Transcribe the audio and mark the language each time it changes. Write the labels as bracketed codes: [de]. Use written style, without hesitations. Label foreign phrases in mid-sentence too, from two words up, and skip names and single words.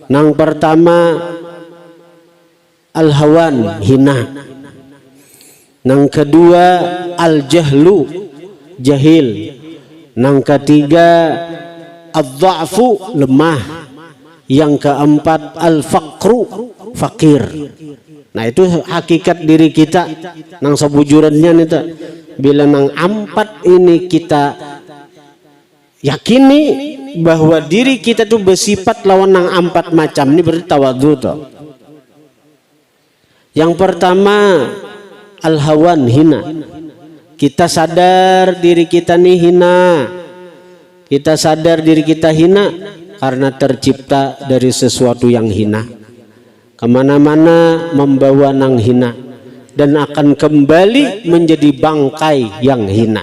[id] Yang pertama al-hawan, hina. Yang kedua al-jahlu, jahil. Yang ketiga ad-dha'fu, lemah. Yang keempat al-faqru, fakir. [bjn] Nah itu hakikat diri kita nang sebujurannya itu. Bila nang 4 ini kita yakini bahwa diri kita tuh bersifat lawan nang 4 macam ini, berarti tawadhu tuh. [id] Yang pertama al-hawan, hina. Kita sadar diri kita nih hina. Kita sadar diri kita hina karena tercipta dari sesuatu yang hina. Kemana-mana membawa nang hina dan akan kembali menjadi bangkai yang hina.